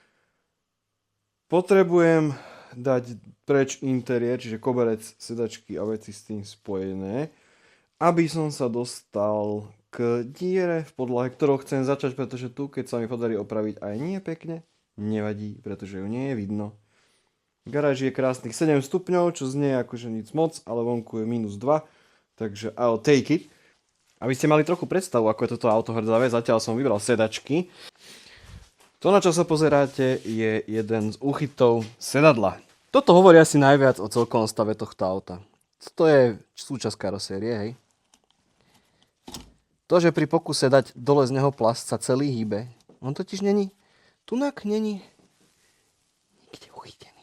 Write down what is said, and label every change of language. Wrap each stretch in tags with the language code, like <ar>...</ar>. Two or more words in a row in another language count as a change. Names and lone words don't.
<sk>Potrebujem dať preč interiér, čiže koberec, sedačky a veci s tým spojené, aby som sa dostal k diere v podlahe, ktorou chcem začať, pretože tu, keď sa mi podarí opraviť aj nie pekne, nevadí, pretože ju nie je vidno. V garáži je krásnych 7 stupňov, čo znie akože nic moc, ale vonku je -2, Takže</sk> <en>I'll take it.</en> <sk>Aby ste mali trochu predstavu, ako je toto auto hrdzavé, zatiaľ som vybral sedačky. To, na čo sa pozeráte, je jeden z úchytov sedadla. Toto hovorí asi najviac o celkovom stave tohto auta. To je súčasť karosérie, hej. To, že pri pokuse dať dole z neho plast sa celý hýbe,</sk> <cs>on totiž není, tunak není nikde uchytený.</cs>